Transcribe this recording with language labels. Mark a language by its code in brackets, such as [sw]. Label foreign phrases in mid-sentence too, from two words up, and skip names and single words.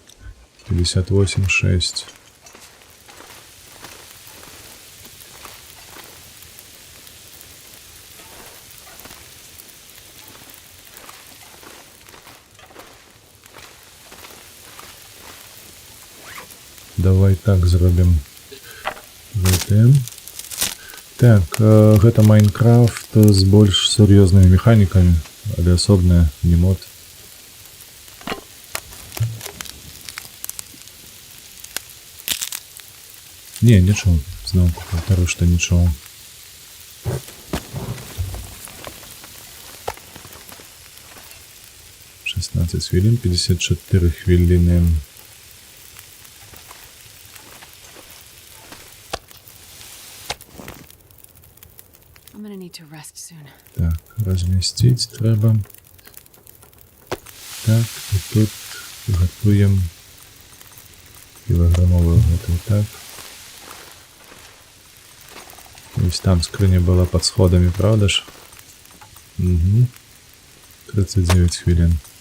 [be] 58,6. Давай так зробім. Гэтым. Так, гэта Майнкрафт з больш сур'ёзнымі механікамі, але асобная, не мод. [uk] Не, нічого. Знову повторю, що нічого. «16 хвилин, 54 хвилини». [en] I'm gonna need to rest soon. [uk] Так, розмістити треба. Так, і тут готуємо кілограмову готову, так. Ось там скриня була під сходами, правда ж? Угу. 39 хвилин.